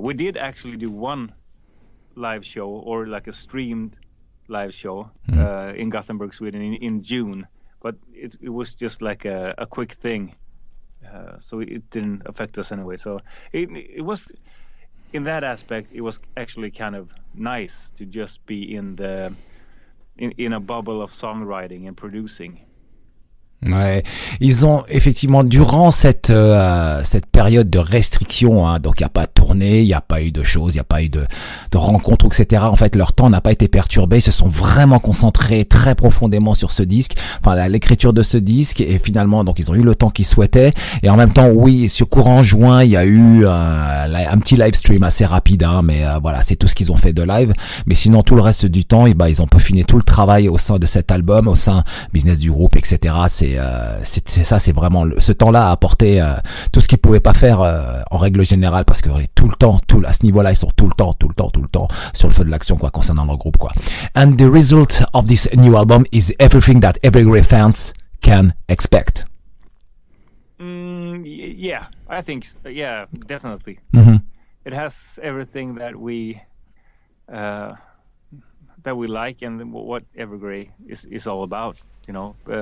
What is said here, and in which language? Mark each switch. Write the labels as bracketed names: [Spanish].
[English] We did actually do one live show, or like a streamed live show, in Gothenburg, Sweden in June, but it was just like a quick thing, so it didn't affect us anyway. So it was, in that aspect, it was actually kind of nice to just be in a bubble of songwriting and producing. [French] Ouais, ils ont effectivement durant cette période de restriction, hein, donc il y a pas de tournée, il y a pas eu de choses, il y a pas eu de rencontres, etc. En fait, leur temps n'a pas été perturbé. Ils se sont vraiment concentrés très profondément sur ce disque, enfin l'écriture de ce disque, et finalement donc ils ont eu le temps qu'ils souhaitaient. Et en même temps, oui, sur courant juin, il y a eu un petit live stream assez rapide, hein, mais voilà, c'est tout ce qu'ils ont fait de live. Mais sinon, tout le reste du temps, ils ont peaufiné tout le travail au sein de cet album, au sein business du groupe, etc. C'est ça, c'est vraiment ce temps-là a apporté tout ce qu'ils pouvaient pas faire en règle générale, parce que tout le temps, à ce niveau-là, ils sont tout le temps sur le feu de l'action, quoi, concernant leur groupe, quoi. [English] And the result of this new album is everything that Evergrey fans can expect. Yeah, I think, yeah, definitely. Mm-hmm. It has everything that we like, and what Evergrey is all about, you know.